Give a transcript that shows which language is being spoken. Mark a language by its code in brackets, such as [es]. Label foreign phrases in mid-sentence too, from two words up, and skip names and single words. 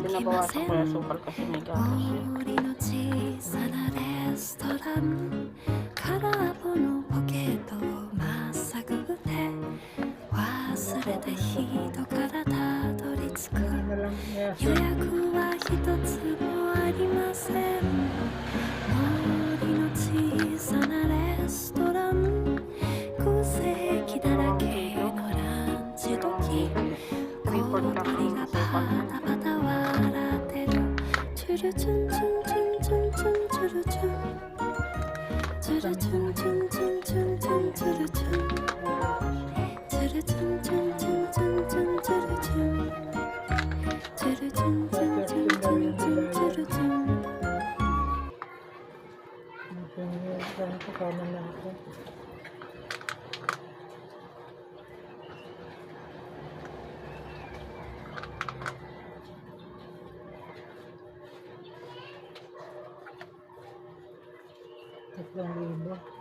[tl] bawasan ko yung sukal kasi may gatas yun. [ja] 森の小さなレストラン空っぽのポケットをまっさぐって忘れた人からたどり着く [tl] Ano na lang, [ja] 予約は一つもありません森の小さなレストラン空席だらけのランチ時小鳥がパタパタ笑ってるチュルチュンチュンチュンチュンチュンチュルチュンチュルチュンチュンチュンチュンチュンチュルチュンチュルチュンチュンチュンチュンチュンチュルチュンチュルチュンチュンチュンチュンチュンチュルチュン [tl] parang kakanan na ako. Tatlong libo.